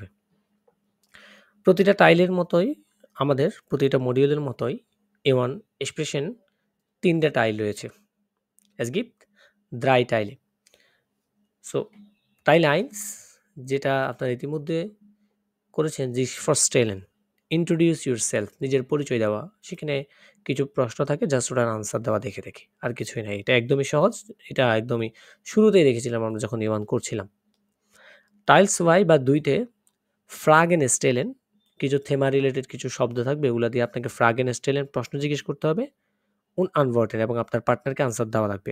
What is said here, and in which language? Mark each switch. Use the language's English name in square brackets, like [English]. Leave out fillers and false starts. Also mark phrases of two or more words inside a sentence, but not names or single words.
[Bangla] প্রতিটা টাইলের মতোই আমাদের প্রতিটা মডিউলের মতোই [English] A1 expression [Bangla] 3টা টাইল রয়েছে। [German] Es gibt 3 Teile. [Bangla] সো টাইল 1 যেটা আপনারা ইতিমধ্যে করেছেন, [German] sich vorstellen, [English] introduce yourself, [Bangla] নিজের পরিচয় দেওয়া। সেখানে কিছু প্রশ্ন থাকে, জাস্ট ওটার আনসার দেওয়া দেখে দেখে, আর কিছুই নাই। এটা একদমই সহজ, এটা একদমই শুরুতেই দেখেছিলাম আমরা যখন A1 করছিলাম। টাইলস 2 বা 2তে [German] Fragen stellen, [Bangla] কিছু থেমা রিলেটেড কিছু শব্দ থাকবে, এগুলো দিয়ে আপনাকে [German] Fragen stellen [Bangla] প্রশ্ন জিজ্ঞেস করতে হবে আনভর্টেন, এবং আপনার পার্টনারকে আনসার দেওয়া লাগবে।